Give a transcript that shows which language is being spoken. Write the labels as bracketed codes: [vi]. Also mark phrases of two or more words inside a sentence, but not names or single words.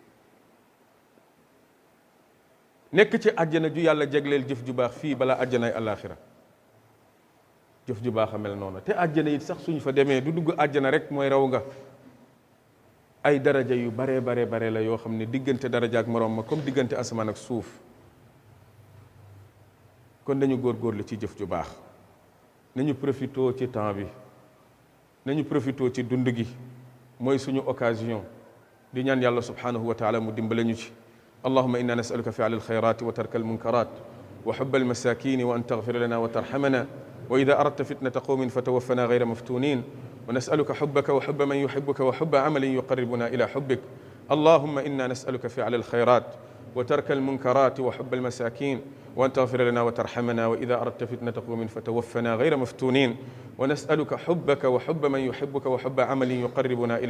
[wo] nekk ci àjjana ju yàlla jegleel jëf ju baax fii balaa àjjanaay àllaaxira jëf ju baax a mel noonu te àjjana it sax suñu fa demee du dugg àjjana rek mooy raw nga ay daraja yu bare la yoo xam ne diggante daraja ak moroom ma comme diggante asamaan ak suuf kon nañu góorgóorlu ci jëf ju baax nañu profitoo ci temps bi nañu profitoo ci dund gi mooy suñu occasion di ñaan yàlla [ar] سبحانه وتعالى [wo] mu dimbale ñu ci [ar] اللهم إنا نسألك فعل الخيرات وترك المنكرات وحب المساكين وأن تغفر لنا وترحمنا وإذا أردت فتنة قوم فتوفنا غير مفتونين ونسألك حبك وحب من يحبك وحب عمل يقربنا إلى حبك اللهم إنا نسألك فعل الخيرات وترك المنكرات وحب المساكين وأن تغفر لنا وترحمنا وإذا أردت فتنة قوم فتوفنا غير مفتونين ونسألك حبك وحب من يحبك وحب عمل يقربنا إلى